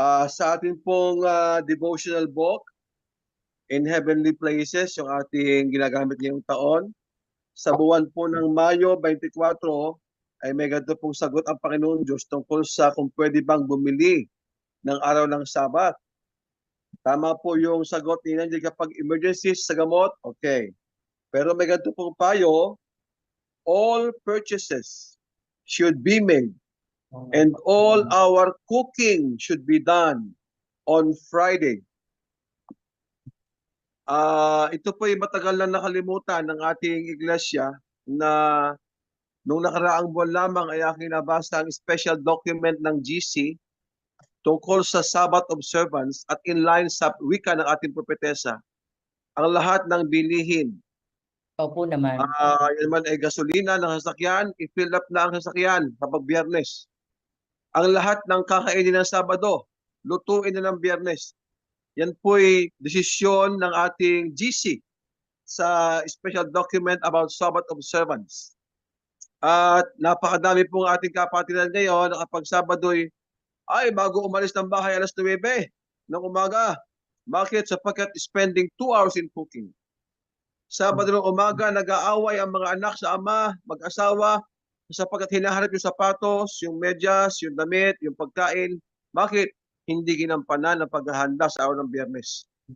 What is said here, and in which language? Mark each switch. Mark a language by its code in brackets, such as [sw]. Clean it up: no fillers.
[tl] Sa ating pong devotional book, In Heavenly Places, yung ating ginagamit ngayong taon, sa buwan po ng Mayo 24, ay may ganito pong sagot ang Panginoon Diyos tungkol sa kung pwede bang bumili ng araw ng Sabat. Tama po yung sagot ni Nandiyan kapag emergencies sa gamot, okay. Pero may ganito pong payo, [en] all purchases should be made and all our cooking should be done on Friday. [tl] Ito po ay matagal na nakalimutan ng ating iglesia na nung nakaraang buwan lamang ay aking nabasa ang special document ng GC tungkol sa Sabbath observance at inline sa wika ng ating propetesa. Ang lahat ng bilihin, Opo naman. yan man ay gasolina ng sasakyan, i-fill up na ang sasakyan kapag Biyernes. Ang lahat ng kakainin ng Sabado, lutuin na ng Biyernes. Yan po'y desisyon ng ating GC sa [en] special document about Sabbath observance. [tl] At napakadami pong ating kapatiran ngayon na kapag Sabado'y bago umalis ng bahay alas 9 ng umaga. Bakit? Sapagkat [en] spending 2 hours in cooking. [tl] Sabado ng umaga, nag-aaway ang mga anak sa ama, mag-asawa, sapagkat hinaharap yung sapatos, yung medyas, yung damit, yung pagkain. Bakit? Hindi ginampanan ang paghahanda sa araw ng Biyernes.